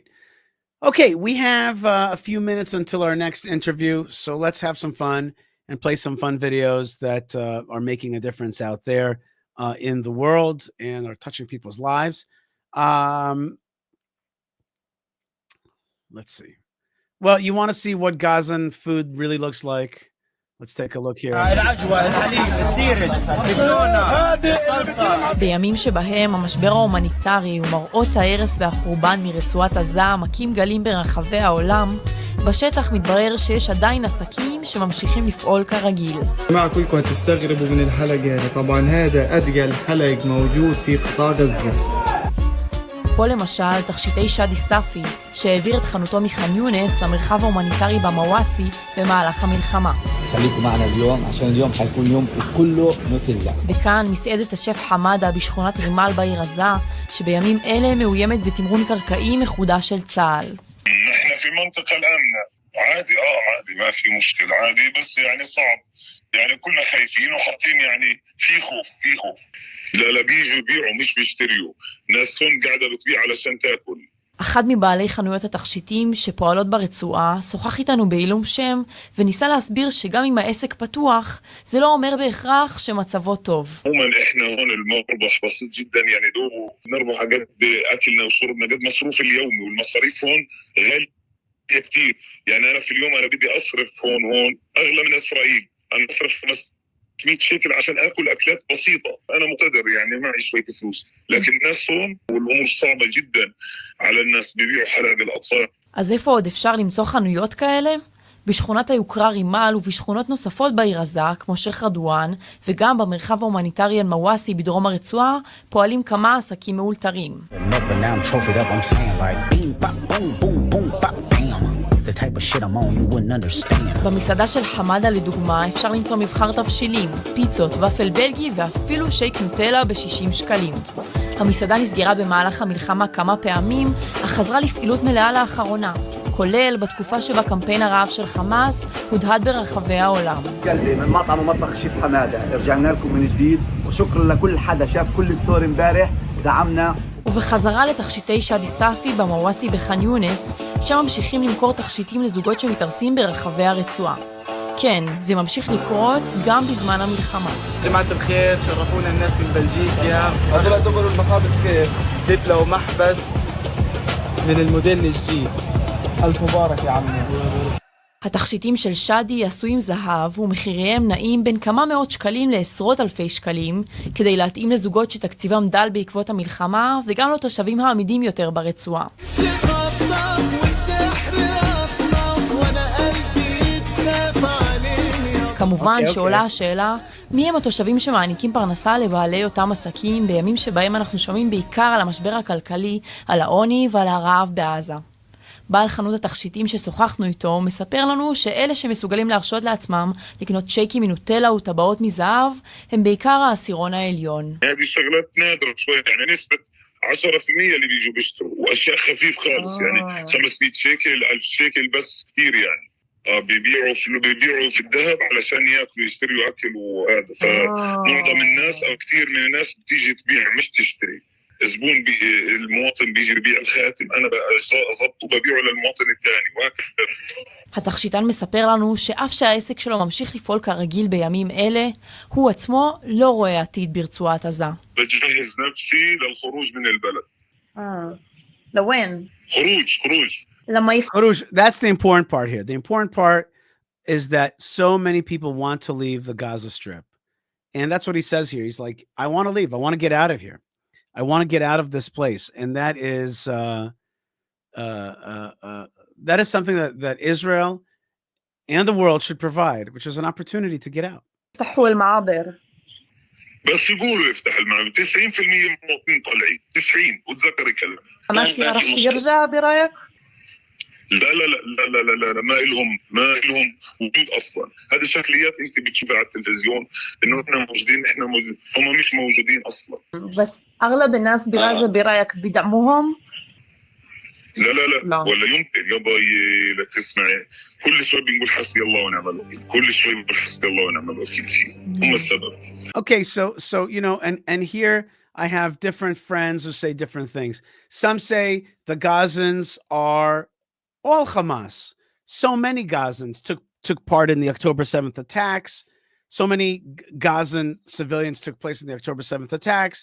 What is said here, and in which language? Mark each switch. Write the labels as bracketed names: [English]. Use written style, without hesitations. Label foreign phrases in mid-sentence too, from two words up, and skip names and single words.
[English] Okay, we have a few minutes until our next interview, so let's have some fun and play some fun videos that are making a difference out there in the world and are touching people's lives. Let's see. Well, you want to see what Gazan food really looks like? Let's take a look here. [Hebrew] בימים שבהם המשבר ההומניטרי ומראות ההרס והחורבן מרצועת עזה מכים גלים ברחבי העולם, בשטח מתברר שיש עדיין עסקים שממשיכים לפעול כרגיל. [Arabic] جماعة كلكم هتستغربوا من الحلقة، طبعا هذا أثقل حلق موجود في قطاع غزة. [Hebrew] פה למשל תכשיטי שדי ספי, שהעביר את חנותו מח'אן יונס למרחב ההומניטרי במוואסי במהלך המלחמה. [Arabic] خليكم معنا اليوم عشان اليوم حيكون يوم كله نوتيلا. [Hebrew] וכאן מסעדת השף חמדה בשכונת רימל בעיר עזה, שבימים אלה מאוימת בתמרון קרקעי מחודש של צה"ל. [Arabic] احنا في منطقة الآمنة عادي عادي ما في مشكلة عادي بس يعني صعب يعني كلنا خايفين وحاطين يعني في خوف لا بيجوا يبيعوا مش بيشتريوا ناس هون قاعدة بتبيع علشان تاكل. [Hebrew] אחד מבעלי חנויות התכשיטים שפועלות ברצועה שוחח איתנו בעילום שם וניסה להסביר שגם אם העסק פתוח זה לא אומר בהכרח שמצבו טוב. [Arabic] عموما احنا هون المربح بسيط جدا يعني دوب نربح قد اكلنا وشربنا قد مصروف اليومي والمصاريف هون غالية كتير يعني انا في اليوم انا بدي اصرف هون اغلى من اسرائيل انا اصرف 100 شيكل عشان اكل اكلات بسيطه، انا مقتدر يعني معي شويه فلوس، لكن الناس هون والامور صعبه جدا على الناس، بيبيعوا حلق الاطفال. [Hebrew] אז איפה עוד אפשר למצוא חנויות כאלה? בשכונת היוקרה רימל ובשכונות נוספות בעיר עזה, כמו שייח' רדואן, וגם במרחב ההומניטרי אל-מוואסי בדרום הרצועה, פועלים כמה עסקים מאולתרים. במסעדה של חמדה לדוגמה אפשר למצוא מבחר תבשילים, פיצות, ופל בלגי ואפילו שייק נוטלה ב-60 שקלים. המסעדה נסגרה במהלך המלחמה כמה פעמים, אך חזרה לפעילות מלאה לאחרונה, כולל בתקופה שבה קמפיין הרעב של חמאס הודהד ברחבי העולם. [Arabic] من مطعم ومطبخ شيف حمادة رجعنا لكم من جديد وشكرا لكل حدا شاف كل ستوري امبارح دعمنا. [Hebrew] ובחזרה לתכשיטי שדי ספי במוואסי בח'אן יונס, שם ממשיכים למכור תכשיטים לזוגות שמתארסים ברחבי הרצועה. כן, זה ממשיך לקרות גם בזמן המלחמה. [Arabic] جماعة الخير شرفونا الناس من بلجيكا. هذول دخلوا المحابس كيف؟ تتلو محبس من الموديل الجديد. ألف مبارك يا عمي. [Hebrew] התכשיטים של שדי עשויים זהב ומחיריהם נעים בין כמה מאות שקלים לעשרות אלפי שקלים, כדי להתאים לזוגות שתקציבם דל בעקבות המלחמה וגם לתושבים העמידים יותר ברצועה. כמובן שעולה השאלה, מי הם התושבים שמעניקים פרנסה לבעלי אותם עסקים בימים שבהם אנחנו שומעים בעיקר על המשבר הכלכלי, על העוני ועל הרעב בעזה. בעל חנות התכשיטים ששוחחנו איתו מספר לנו שאלה שמסוגלים להרשות לעצמם לקנות שייקים מנוטלה וטבעות מזהב הם בעיקר העשירון העליון. [Arabic] هذه شغلات نادرة شوي يعني نسبة 10% اللي بيجوا بيشتروا واشياء خفيف خالص يعني 500 شيكل 1000 شيكل بس كثير يعني بيبيعوا في الذهب علشان ياكلوا يشتروا اكل وهذا فمعظم الناس او كثير من الناس بتيجي تبيع مش تشتري. زبون المواطن بيجي يبيع الخاتم انا اضبطه وببيعه للمواطن الثاني وهكذا. [Hebrew] התכשיטן מספר לנו שאף שהעסק שלו ממשיך לפעול כרגיל בימים אלה, הוא עצמו לא רואה עתיד ברצועת עזה. [Arabic] بجهز نفسي للخروج من البلد. لوين؟ خروج. [English] Kharouj, that's the important part here. The important part is that so many people want to leave the Gaza Strip. And that's what he says here. He's like, I want to leave. I want to get out of here. I want to get out of this place. And that is something that Israel and the world should provide, which is an opportunity to get out. [Arabic] افتحوا المعابر. بس يقولوا يفتح المعابر 90% من المواطنين طالعين 90 وتذكري كلام. حماس راح يرجع برايك؟ لا ما إلهم وجود اصلا. هذه شكليات انت بتشوفها على التلفزيون انه احنا موجودين هم مش موجودين اصلا. بس اغلب الناس بغزة برايك بيدعموهم؟ لا ولا يمكن يابا لا تسمعي كل شوي بنقول حسبي الله ونعم الوكيل كل شوي بنقول حسبي الله ونعم الوكيل فيه هم السبب. [English] Okay, so you know, and here I have different friends who say different things. Some say the Gazans are all Hamas. So many Gazans took part in the October 7th attacks. So many Gazan civilians took place in the October 7th attacks.